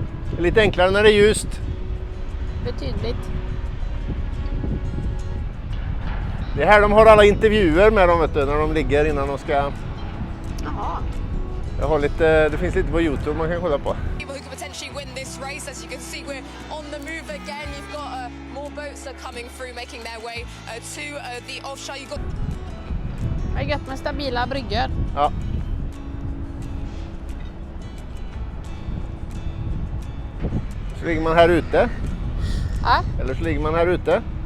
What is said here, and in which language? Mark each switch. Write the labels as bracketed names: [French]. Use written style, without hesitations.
[Swedish] Det är lite enklare när det är ljust. Betydligt. Det är här de har alla intervjuer med dem, vet du, när de ligger innan de ska... Jaha. Jag har lite, det finns lite på YouTube man kan kolla på. [English] People who could potentially win this race. As you can see, we're on the move again. You've got more boats are coming through, making their way to the offshore. You've got... [Swedish] Det är gött med stabila bryggor. Ja. Så ligger man här ute. Ja. Eller så ligger man här ute.